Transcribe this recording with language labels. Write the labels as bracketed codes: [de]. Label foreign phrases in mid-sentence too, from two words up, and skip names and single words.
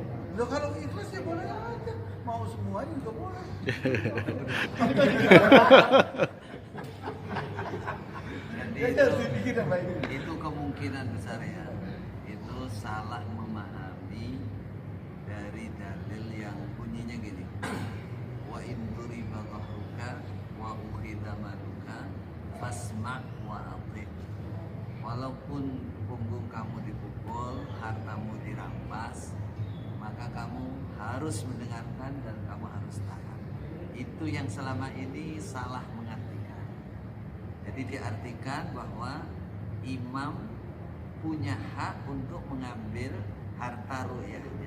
[id] Loh kalau ikhlas ya boleh aja, mau semuanya juga boleh. Jadi itu kemungkinan besar ya, itu salah memahami dari dalil yang bunyinya gini, [ar] وإن ضرب ظهرك وأخذ مالك فاسمع وأطع'. [id] Walaupun punggung kamu dipukul, hartamu dirampas, maka kamu harus mendengarkan dan kamu harus taat. Itu yang selama ini salah mengartikan. Jadi diartikan bahwa imam punya hak untuk mengambil harta ru'yahnya.